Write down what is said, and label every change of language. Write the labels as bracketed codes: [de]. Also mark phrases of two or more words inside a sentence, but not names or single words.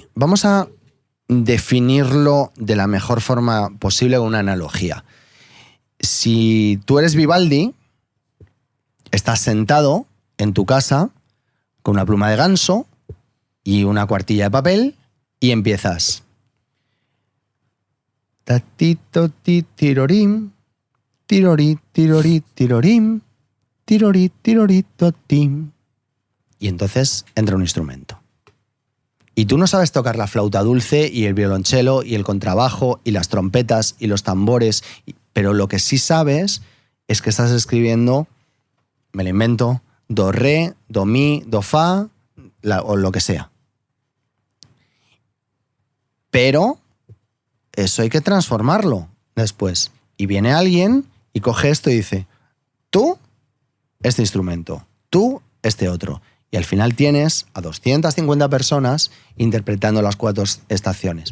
[es] Vamos a definirlo de la mejor forma posible con una analogía. Si tú eres Vivaldi, estás sentado en tu casa con una pluma de ganso y una cuartilla de papel y empiezas. Tatito ti tirorim, tirori tirori tirorim, tirori tirori totim. Y entonces entra un instrumento. Y tú no sabes tocar la flauta dulce y el violonchelo y el contrabajo y las trompetas y los tambores, pero lo que sí sabes es que estás escribiendo, me lo invento, do, re, do, mi, do, fa, o lo que sea. Pero eso hay que transformarlo después. Y viene alguien y coge esto y dice, tú, este instrumento, tú, este otro. Y al final tienes a 250 personas interpretando las 4 estaciones.